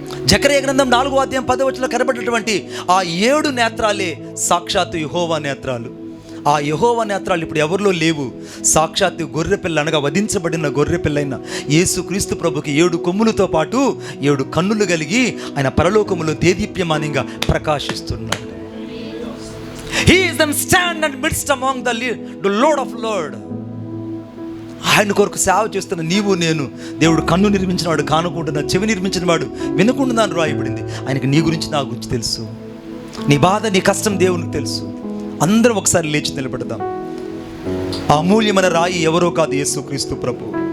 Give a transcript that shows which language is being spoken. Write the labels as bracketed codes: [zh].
[te] జకరియా గ్రంథం 4వ అధ్యాయం 10వ వచనంలో కనబడినటువంటి ఆ 7 నేత్రాలే సాక్షాత్తు యెహోవా నేత్రాలు. ఆ యెహోవా నేత్రాలు ఇప్పుడు ఎవరిలో లేవు. సాక్షాత్తు గొర్రెపిల్ల అనగా వధించబడిన గొర్రెపిల్లైన యేసుక్రీస్తు ప్రభుకి 7 కొమ్ములతో పాటు 7 కన్నులు కలిగి ఆయన పరలోకములో దేదీప్యమానంగా ప్రకాశిస్తున్నాడు. [en] He is the stand and midst among the Lord of Lord. [te] ఆయన కొరకు సేవ చేస్తున్న నీవు నేను. దేవుడు కన్ను నిర్మించిన వాడు కానకుండా, చెవి నిర్మించిన వాడు వినకుండా అని రాయబడింది. ఆయనకి నీ గురించి నా గురించి తెలుసు. నీ బాధ నీ కష్టం దేవునికి తెలుసు. అందరం ఒకసారి లేచి నిలబడదాం. ఆ అమూల్యమైన రాయి ఎవరో కాదు, యేసుక్రీస్తు ప్రభు.